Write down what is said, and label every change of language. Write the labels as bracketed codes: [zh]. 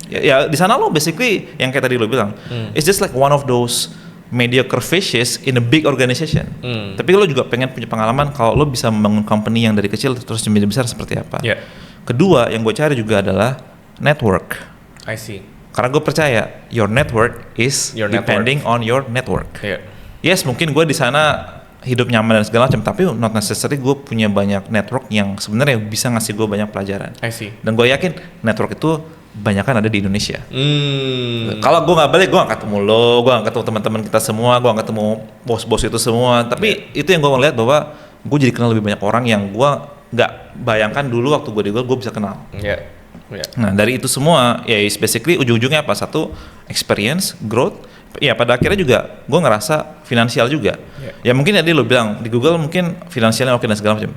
[id] Ya di sana lo basically yang kayak tadi lo bilang, [en] it's just like one of those mediocre fishes in a big organization. [id] Tapi lo juga pengen punya pengalaman kalau lo bisa membangun company yang dari kecil terus menjadi besar seperti apa. Kedua yang gue cari juga adalah network. [en] I see. [id] Karena gue percaya [en] your network is depending on your network. [id] Yes, mungkin gue di sana hidup nyaman dan segala macam, tapi [en] not necessarily [id] gue punya banyak network yang sebenarnya bisa ngasih gue banyak pelajaran. [en] I see. [id] Dan gue yakin network itu banyak kan ada di Indonesia. Kalau gue nggak balik, gue nggak ketemu lo, gue nggak ketemu teman-teman kita semua, gue nggak ketemu bos-bos itu semua. Tapi itu yang gue ngeliat bahwa gue jadi kenal lebih banyak orang yang gue nggak bayangkan dulu waktu gue di Google gue bisa kenal. Nah dari itu semua ya basically ujung-ujungnya apa? Satu, experience, growth. Ya pada akhirnya juga gue ngerasa finansial juga. Ya mungkin tadi lo bilang di Google mungkin finansialnya oke dan segala macam.